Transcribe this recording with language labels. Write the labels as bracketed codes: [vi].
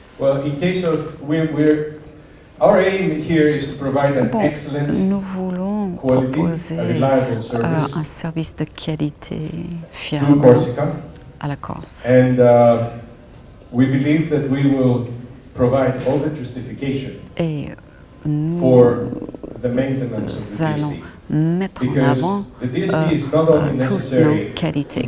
[en] Well, in case of our aim here is to provide an excellent, [fr] nous voulons proposer un service de qualité fiable à la Corse. [en] And we believe that we will provide all the justification for the maintenance of the DSP. [fr] Mettre en avant toutes nos qualités.